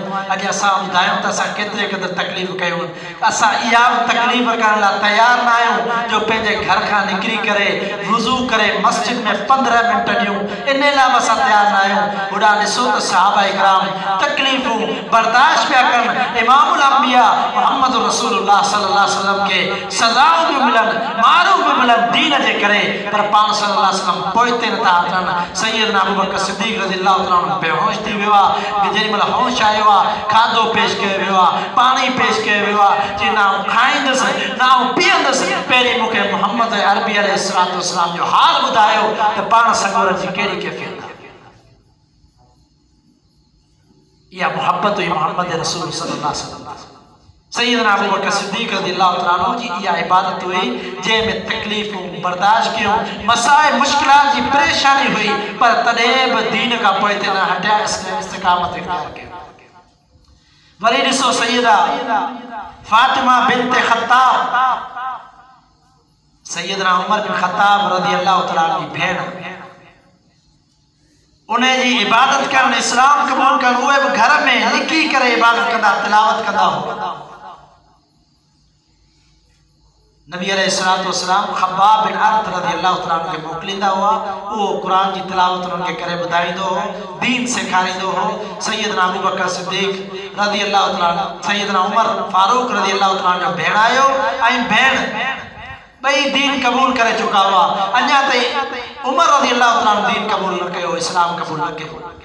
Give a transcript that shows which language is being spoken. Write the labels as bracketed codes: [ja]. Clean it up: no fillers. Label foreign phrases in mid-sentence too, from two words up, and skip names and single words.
[sd] अॼु असां ॿुधायूं त असां केतिरे क़दुरु तकलीफ़ कयूं, असां इहा बि तकलीफ़ करण लाइ तयारु न आहियूं जो पंहिंजे घर खां निकिरी करे वुज़ू करे मस्जिद में 15 मिंट ॾियूं, इन लाइ बि असां तयारु न आहियूं। होॾां ॾिसो त सहाबा इकराम तकलीफ़ूं बर्दाश्त पिया कनि, इमामुल अंबिया मोहम्मद रसूलुल्लाह [ar] صلى الله عليه وسلم [sd] के सजाओं भी मिलन, मारू भी मिलन दीन जे करे, पर पान [ar] صلى الله عليه وسلم [sd] पोइते न था अचन। सैयदना अबू बकर सिद्दीक़ [ar] رضي الله تعالى عنه [sd] बेहोश थी वियो कि जेॾी महिल होश आयो आहे, खाधो पेश कयो वियो आहे, पाणी पेश कयो वियो आहे, चई ना खाईंदुसि ना पीअंदुसि, पहिरीं मूंखे मोहम्मद अरबी [ar] عليه الصلاة والسلام [sd] जो हाल ॿुधायो त पाण संगोर जी कहिड़ी कैफ़ियत आहे। या मोहब्बत हुई मोहम्मद रसूल [ar] صلى الله عليه وسلم. [sd] सैयदना अबू बकर सिद्दीक़ [ar] رضي الله تعالى عنه [sd] जी इहा इबादत हुई जंहिंमें तकलीफ़ूं बर्दाश्त कयूं, मसाइब मुश्किलात जी परेशानी हुई, पर तॾहिं बि दीन खां पोइ ते न हटिया, इस्तिक़ामत इख्तियार कई। वरी ॾिसो सैयदा फातिमा बिन्त ख़त्ताब, सैयदना उमर बिन ख़त्ताब [ar] رضي الله تعالى عنه [sd] जी भेण, उन्हें जी इबादत करण, इस्लाम कबूल करण, उहे भी घर में लिखी करे इबादत कंदा, तिलावत कंदा हो। नबी [ar] عليه الصلاة والسلام [sd] खब्बाब बिन अर्त [ar] رضي الله تعالى عنه [sd] के मोकिलींदा हुआ, वो कुरान जी तिलावत उन्हनि खे करे ॿुधाईंदो हो, दीन सेखारींदो हो। सैयदना अबू बकर सिद्दीक़ [ar] رضي الله تعالى, [sd] सैयदना उमर फारूक [ar] رضي الله تعالى [sd] जो भेणायो ऐं भेण बई दीन कबूल करे चुका हुआ, अञा ताईं उमर [ar] رضي الله تعالى [sd] दीन कबूल न कयो, इस्लाम कबूल न कयो।